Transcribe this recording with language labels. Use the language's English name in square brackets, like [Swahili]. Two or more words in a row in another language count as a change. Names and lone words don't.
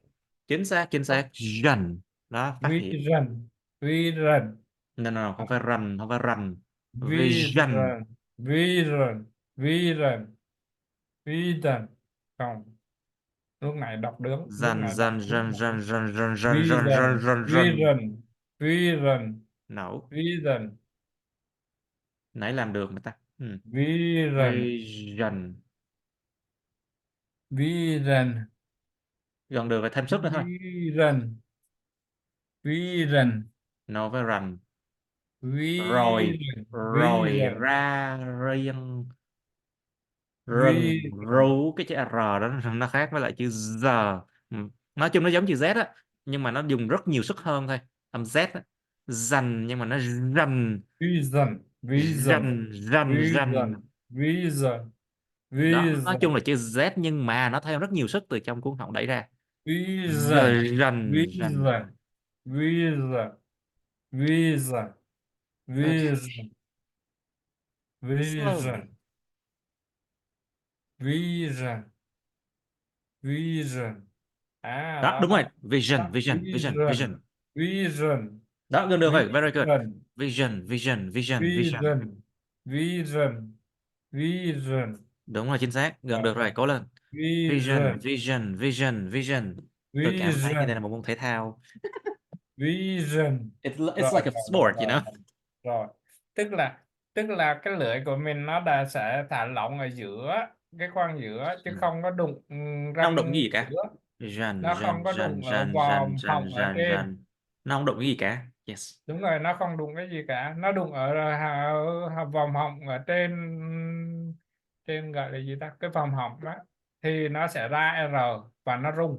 [Vietnamese] xác. Chính xác, chính xác. Run. Đó, phát hiện. [English] vision, vision, No, no, no, [Vietnamese] không phải run, không phải run. [English] Vision. vision, vision, vision, vision. [Vietnamese] Không, lúc này đọc đúng, lúc Run, này đọc run, đúng run, rồi. run, run, run, run, run, run, [English] Vision, [Vietnamese] run, run. [English] vision, vision, No, vision, [Vietnamese] nãy làm được mà ta. Ừ. [English] vision, Vision. vision, [Vietnamese] Gần được, phải thêm sức nữa thôi. [English] vision, vision, No, [Vietnamese] phải run. Rồi, [English] vision, [Vietnamese] rồi [English] vision, [Vietnamese] ra riêng. Rừng, [English] vision, [Vietnamese] ru, cái chữ R đó nó khác với lại chữ giờ. Ừ. Nói chung nó giống chữ Z á, nhưng mà nó dùng rất nhiều sức hơn thôi. Âm Z á. Dành, nhưng mà nó rành. [English] vision, vision, [Vietnamese] Rành, rành, rành. [English] vision, vision, [Vietnamese] Đó, nói chung [English] vision, [Vietnamese] là chữ Z nhưng mà nó thêm rất nhiều sức từ trong cuốn họng đẩy ra. [English] vision, [Vietnamese] Rành, rành. [English] vision, vision, vision, Ok, vision, slowly. vision, vision, vision. [Vietnamese] À, Đó, đó, đúng rồi. đó, [English] Vision, [Vietnamese] đó. [English] vision, vision, Vision, vision. vision, [Vietnamese] Đó, gần được rồi. [English] Very good. vision, Vision, vision, vision, vision. vision, vision, vision, [Vietnamese] Đúng rồi, chính xác. Gần rồi, được rồi, rồi. cố lên. [English] Vision, Vision, vision, vision, vision. [Vietnamese] Tôi cảm thấy như đây là [English] vision, [Vietnamese] một môn thể thao. [English] vision. It's [Vietnamese] Rồi, [English] like a [Vietnamese] rồi, rồi, [English] sport, you [Vietnamese] rồi, [English] know. [Vietnamese] rồi. Tức là cái lưỡi của mình nó đã sẽ thả lỏng ở giữa cái khoang giữa chứ Ừ. không có đụng Nó không đụng cái răng gì cả. giữa, Run, nó run, không có run, đụng ở run, run, vòm run, họng ở run, trên. run. Nó không đụng cái gì cả. Yes. Đúng rồi, nó không đụng cái gì cả, nó đụng ở vòm họng ở trên, trên gọi là gì ta, cái vòm họng đó thì nó sẽ ra R và nó rung,